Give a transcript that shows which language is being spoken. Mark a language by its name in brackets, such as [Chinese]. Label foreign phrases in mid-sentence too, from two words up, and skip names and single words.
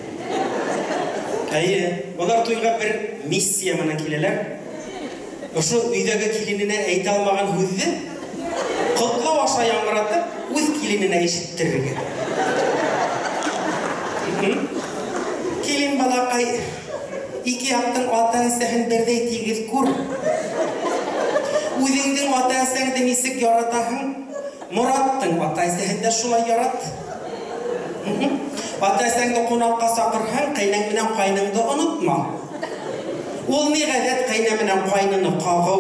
[Tatar] Булар туйга бер миссия менән киләләр. Ошо өйдәге килененә әйтә алмаган һүзне котлау аша яңгыратып, үз килененә ишеттерергә. Килен балакай, ике яктың ата-әсәһен бердәй тигез күр. [Bashkir] Үҙеңдең ата-әсәңде нисек яратаһың? Мораттың ата-әсәһен дә шулай ярат. Ата-әсәңде ҡунаҡҡа саҡырһаң, ҡәйнәң менән ҡайныңды онотма. Ул ни ғәҙәт ҡәйнә менән ҡайныны ҡағыу.